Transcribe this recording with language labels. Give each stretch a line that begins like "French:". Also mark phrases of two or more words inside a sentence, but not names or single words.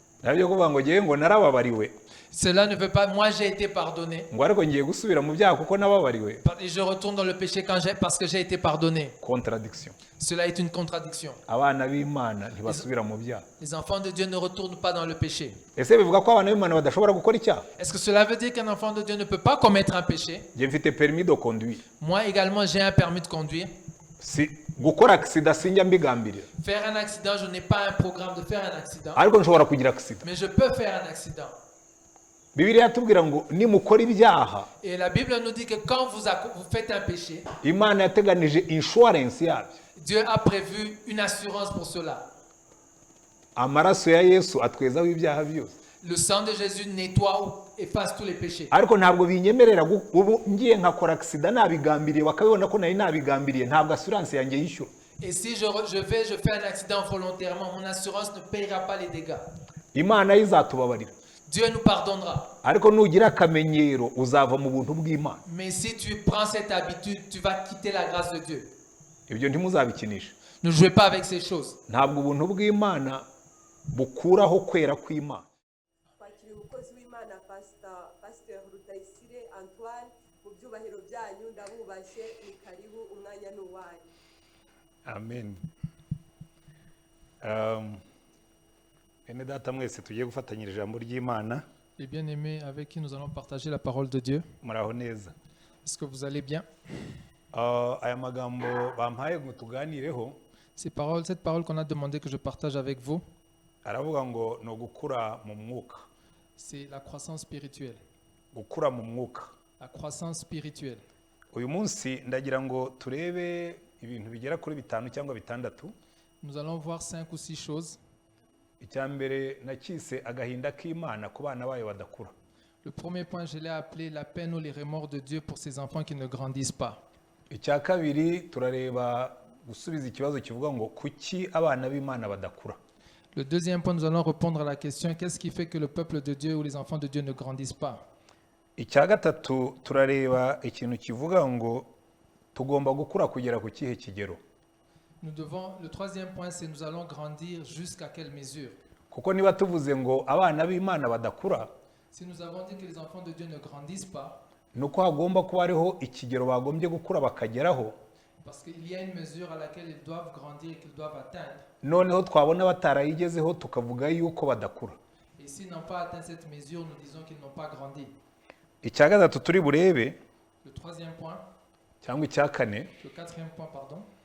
Kinyarwanda: nabyo kuvuga ngo ngiye ngo narababariwe
French: Cela ne veut pas, moi j'ai été pardonné.
Kinyarwanda: ngo ariko ngiye gusubira mu byaha kuko nababariwe.
French: Et je retourne dans le péché parce que j'ai été pardonné. Contradiction. Cela est une contradiction.
Kinyarwanda: Abana b'Imana ntibasubira mu byaha.
French: Les enfants de Dieu ne retournent pas dans le péché.
Kinyarwanda: Ese bivuga ko abana b'Imana badashobora gukora icyaha?
French: Est-ce que cela veut dire qu'un enfant de Dieu ne peut pas commettre un péché?
Kinyarwanda: Ngiye mfite
French: permis de conduire. Moi également j'ai un permis de conduire.
Kinyarwanda: Si gukora accident sinjya mbigambirira.
French: Faire un accident, je n'ai pas un programme de faire un accident.
Kinyarwanda: Ariko nshobora kugira accident.
French: Mais je peux faire un accident.
Kinyarwanda: Bibiliya yatubwira ngo nimukora ibyaha.
French: Et la Bible nous dit que quand vous faites un péché,
Kinyarwanda: Imana yateganije insurance yabyo.
French: Dieu a prévu une assurance pour cela.
Kinyarwanda: Amaraso ya Yesu atwezaho ibyaha byose.
French: Le sang de Jésus nettoie ou efface tous les péchés.
Kinyarwanda: Ariko ntabwo binyemerera ubu ngiye nkakora accident nabigambiriye bakabibona ko nari nabigambiriye ntabwo assurance yanjye yishyura.
French: Et si je fais un accident volontairement, mon assurance ne paiera pas les dégâts.
Kinyarwanda: Imana izatubabarira.
French: Dieu nous pardonnera.
Kinyarwanda: Ariko nugira akamenyero uzava mu buntu bw'Imana.
French: Mais si tu prends cette habitude, tu vas quitter la grâce de Dieu.
Kinyarwanda: Ibyo ntimuzabikinisha.
French: Ne jouez pas avec ces choses.
Kinyarwanda: Ntabwo ubuntu bw'Imana bukuraho kwera kw'Imana. Kwakira umukozi w'Imana Pastor Rutayisire Antoine mu byubahiro byanyu ndabubashye ni karibu umwanya n'uwanyu. Amen. Bene data mwese tugiye gufatanyira ijambo ry'Imana.
French: Les bien-aimés avec qui nous allons partager la parole de Dieu.
Kinyarwanda: Muraho neza.
French: Est-ce que vous allez bien?
Kinyarwanda: Aya magambo bampaye ngo tuganireho.
French: Cette parole qu'on a demandé que je partage avec vous.
Kinyarwanda: Aravuga ngo no gukura mu mwuka.
French: C'est la croissance spirituelle.
Kinyarwanda: Gukura mu mwuka.
French: La croissance spirituelle.
Kinyarwanda: Uyu munsi ndagira ngo turebe ibintu bigera kuri 5 cyangwa 6.
French: Nous allons voir 5 ou 6 choses.
Kinyarwanda: Icyambere nakise agahinda k'Imana ku bana bayo badakura.
French: Le premier point, je l'ai appelé la peine ou les remords de Dieu pour ses enfants qui ne grandissent pas.
Kinyarwanda: Icya kabiri turareba gusubiza ikibazo kivuga ngo kuki abana b'Imana badakura.
French: Le deuxième point, nous allons répondre à la question qu'est-ce qui fait que le peuple de Dieu ou les enfants de Dieu ne grandissent pas?
Kinyarwanda: Icya gatatu turareba ikintu kivuga ngo tugomba gukura kugera ku kihe kigero.
French: Le troisième point, c'est nous allons grandir jusqu'à quelle mesure?
Kinyarwanda: Kuko niba tuvuze ngo abana b'Imana badakura,
French: si nous avons dit que les enfants de Dieu ne grandissent pas,
Kinyarwanda: nuko hagomba kuba hariho ikigero bagombye gukura bakageraho.
French: Parce qu'il y a une mesure à laquelle ils doivent grandir et qu'ils doivent atteindre.
Kinyarwanda: Noneho twabona batarayigezeho tukavuga yuko badakura.
French: Et s'ils n'ont pas atteint cette mesure, nous disons qu'ils n'ont pas grandi.
Kinyarwanda: Icya gatatu turi burebe,
French: le troisième point,
Kinyarwanda: cyangwa icya kane,
French: le quatrième point, pardon.